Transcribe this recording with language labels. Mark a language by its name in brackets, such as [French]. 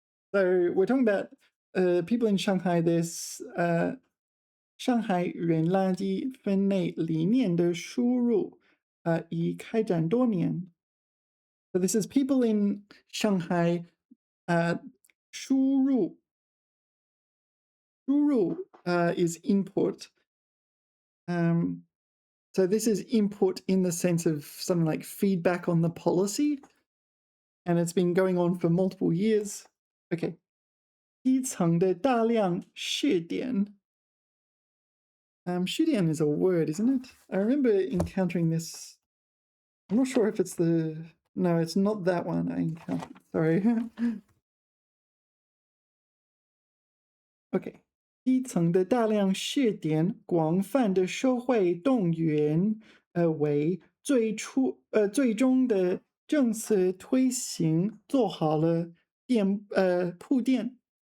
[English] So we're talking about people in Shanghai. [Chinese] This 上海人垃圾分类理念的输入已开展多年。 [English] So this is people in Shanghai 输入 is input. So this is input in the sense of something like feedback on the policy, and it's been going on for multiple years. [Chinese] Okay. 基层的大量试点。 [English] 试点 is a word, isn't it? I remember encountering this. I'm not sure if it's no, it's not that one I encountered. Sorry. Okay. [Chinese] 基层的大量试点，广泛的社会动员，为最终的政策推行做好了铺垫。